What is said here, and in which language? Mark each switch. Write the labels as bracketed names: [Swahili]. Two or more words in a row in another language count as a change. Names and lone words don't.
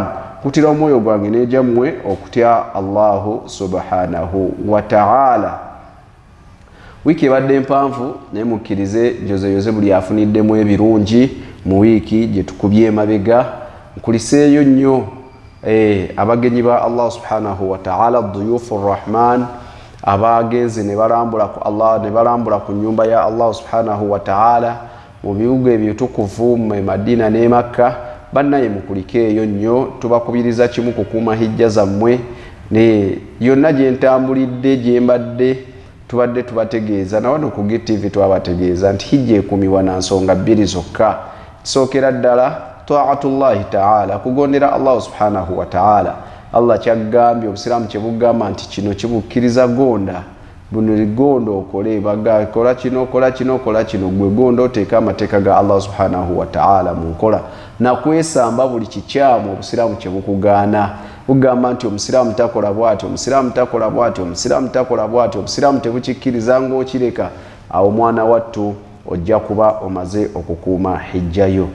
[Ganda] Kutira omwoyo gwange n'ejammwe okutya [Arabic] الله سبحانه وتعالى. [Ganda] Wiiki ebadde mpanvu naye mukkirize njozeyoze buli afuniddemu ebirungi mu wiiki gye tukubye emabega. Nkuliseeyo nnyo abagenyi ba Allah [Arabic] سبحانه وتعالى, ضيوف رحمن, [Ganda] abagenze ne balambula ku Allah, ne balambula ku nnyumba ya Allah [Arabic] سبحانه وتعالى [Ganda] mu bibuga ebitukuvu mu Madina ne Makka. Bannaye mukulikeeyo nnyo, tubakubiriza kimu kukuuma hijja zammwe. Ne yonna gye ntambulidde gye mbadde tubadde tubategeeza, na wano ku GTV twabategeeza nti hijja ekuumibwa na nsonga bbiri zokka. Kisookera ddala [Arabic] طاعة الله تعالى, [Ganda] kugondera Allah [Arabic] سبحانه وتعالى. [Ganda] Allah kyagambye, Obusiraamu kye bugamba nti kino kibukkiriza gonda, buno ligonda okole, baga kola kino kola kino kola kino, gwe gonda oteeka amateeka ga Allah [Arabic] سبحانه وتعالى [Ganda] mu nkola, na kwesamba buli kikyamu Obusiraamu kye bukugaana. Bugamba nti Omusiraamu takola bw'ati, Omusiraamu takola bw'ati, Omusiraamu takola bw'ati, Obusiraamu tebukikkiriza ng'okireka, awo mwana wattu ojja kuba omaze okukuuma hijjayo.